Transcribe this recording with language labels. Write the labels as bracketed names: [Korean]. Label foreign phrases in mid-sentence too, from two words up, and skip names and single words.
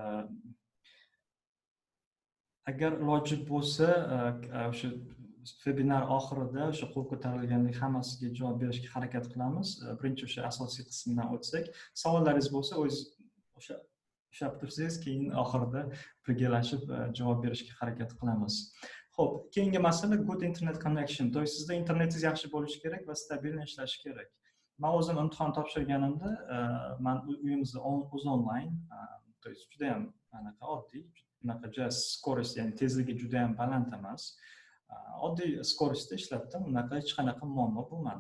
[Uzbek] Agar iloji bo'lsa, o'sha webinar oxirida o'sha qo'l ko'tarilganlik hammasiga javob berishga harakat qilamiz. Birinchi o'sha asosiy qismdan o'tsak, savollaringiz bo'lsa, o'zingiz o'sha ushlab tursangiz, keyin oxirida birgalashib javob berishga harakat qilamiz. Xo'p, keyingi masala [English] good internet connection. [Russian] То есть [Uzbek] sizda internetingiz yaxshi bo'lishi kerak va stabilni ishlashi kerak. Men o'zim imtihon topshirganimda, men uyimizda o'zi onlayn, [Russian] то есть [Uzbek] juda ham anaqa oddiy, unaqa skorost, ya'ni tezligi juda ham baland emas. Oddiy skorostda ishlatdim, unaqa hech qanaqa muammo bo'lmadi.